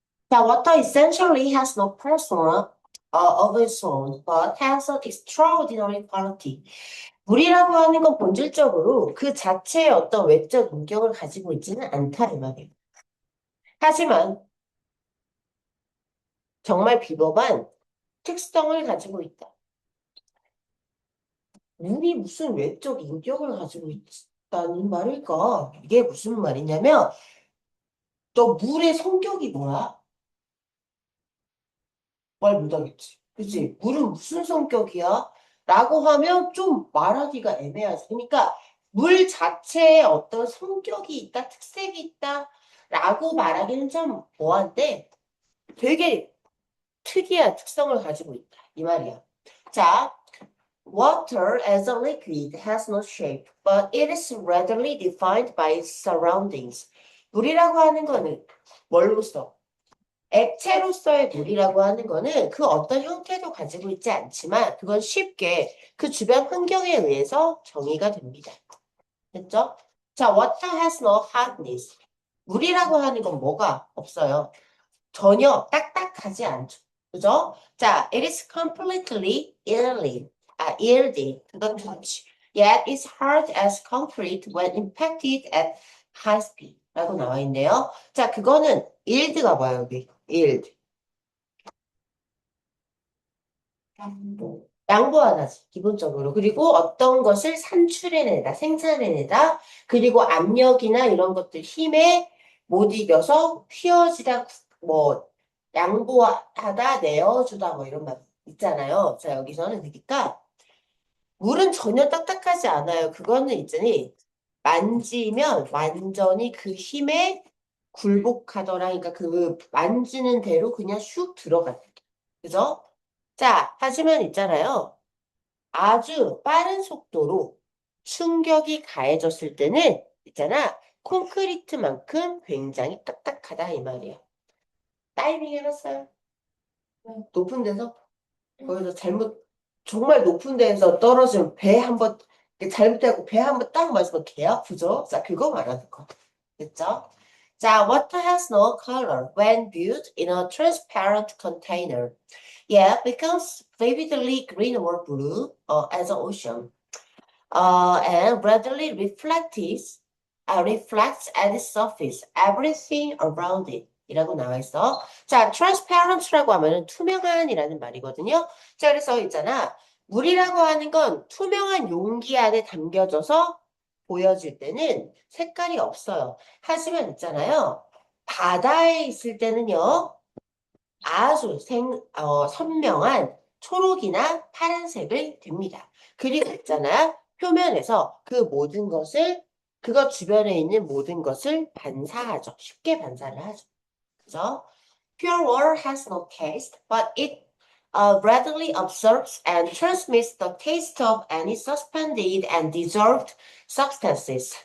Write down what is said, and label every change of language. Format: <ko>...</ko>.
<en>자, water essentially has no persona of its own, but has an extraordinary quality.</en> <ko>물이라고 하는 건 본질적으로 그 자체의 어떤 외적 인격을 가지고 있지는 않다, 이 말이에요. 하지만 정말 비범한 특성을 가지고 있다. 물이 무슨 외적 인격을 가지고 있다는 말일까? 이게 무슨 말이냐면, 너 물의 성격이 뭐야? 말 못하겠지. 그치? 물은 무슨 성격이야? 라고 하면 좀 말하기가 애매하지. 그러니까 물 자체에 어떤 성격이 있다, 특색이 있다, 라고 말하기는 좀 뭐한데 되게 특이한 특성을 가지고 있다. 이 말이야.</ko> <en>자, water as a liquid has no shape, but it is readily defined by its surroundings.</en> <ko>물이라고 하는 거는 뭘로써? 액체로서의 물이라고 하는 거는 그 어떤 형태도 가지고 있지 않지만 그건 쉽게 그 주변 환경에 의해서 정의가 됩니다. 됐죠? 자,</ko> <en>water has no hardness.</en> <ko>물이라고 하는 건 뭐가 없어요? 전혀 딱딱하지 않죠. 그죠?</ko> <en>자, it is completely yielding to the touch. Yet it's hard as concrete when impacted at high speed.</en> <ko>라고 나와 있네요. 자, 그거는 yield가 뭐야, 여기?</ko> <en>yield.</en> <ko>양보하다지, 기본적으로. 그리고 어떤 것을 산출해내다, 생산해내다, 그리고 압력이나 이런 것들 힘에 못 이겨서 휘어지다, 뭐, 양보하다, 내어주다, 뭐 이런 말 있잖아요. 자, 여기서는 그러니까, 물은 전혀 딱딱하지 않아요. 그거는 있잖니, 만지면 완전히 그 힘에 굴복하더라. 그러니까 그 만지는 대로 그냥 슉 들어간다. 그죠? 자, 하지만 있잖아요. 아주 빠른 속도로 충격이 가해졌을 때는 있잖아. 콘크리트만큼 굉장히 딱딱하다 이 말이에요. 다이빙 해봤어요. 높은 데서 거기서 잘못 정말 높은 데에서 떨어지면 배 한번 잘못되고 배 한번 딱 맞으면 개 아프죠? 자, 그거 말하는 거. 됐죠?</ko> <en>자, water has no color when viewed in a transparent container. Yeah, becomes vividly green or blue as an ocean. And readily reflects at its surface everything around it.</en> <ko>이라고 나와 있어. 자, transparent라고 하면은 투명한이라는 말이거든요. 자, 그래서 있잖아. 물이라고 하는 건 투명한 용기 안에 담겨져서 보여질 때는 색깔이 없어요. 하지만 있잖아요. 바다에 있을 때는요. 아주 선명한 초록이나 파란색을 띱니다. 그리고 있잖아. 표면에서 그 모든 것을, 그것 주변에 있는 모든 것을 반사하죠. 쉽게 반사를 하죠. 그죠?</ko> <en>Pure water has no taste, but it readily absorbs and transmits the taste of any suspended and dissolved substances.</en>